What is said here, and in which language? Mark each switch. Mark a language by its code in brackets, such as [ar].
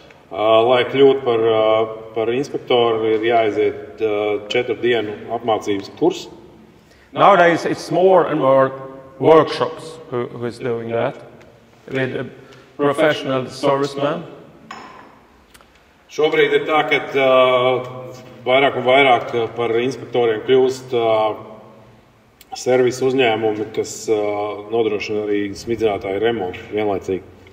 [lv] Lai kļūt par inspektoru, ir jāaiziet 4 dienu apmācības kurs. [en] Nowadays it's more and more workshops who is doing that with professional servicemen. [lv] Šobrīd ir tā, ka vairāk un vairāk par inspektoriem kļūst servisu uzņēmumi, kas nodrošina arī smidzinātāju remontu vienlaicīgi.